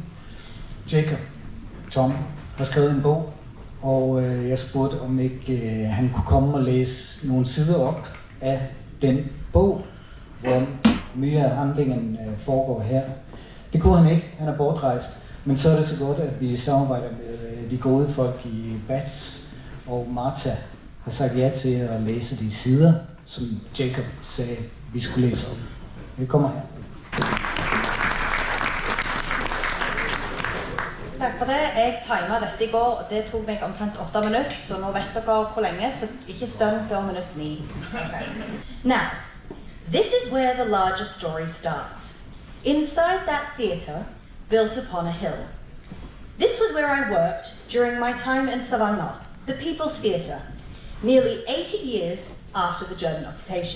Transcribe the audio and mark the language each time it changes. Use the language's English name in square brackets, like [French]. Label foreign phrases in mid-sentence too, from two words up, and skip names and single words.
[Danish] Jacob Tom har skrevet en bog, og jeg spurgte, om ikke han kunne komme og læse nogle sider op af den bog, hvor mye af handlingen foregår her. Det kunne han ikke, han er bortrejst, men så er det så godt, at vi samarbejder med de gode folk i Bats, og Martha har sagt ja til at læse de sider, som Jacob sagde, vi skulle læse op. Vi kommer her. [Norwegian] Takk for det. Jeg timet dette i går, og det tok meg omtrent 8 minutter, så nå vet dere hvor lenge, så ikke stønn før minutt 9. [English] Now, this is where the larger story starts. Inside that theatre, built upon a hill. This was where I worked during my time in Stavanger, the People's Theatre, nearly 80 years after the German occupation.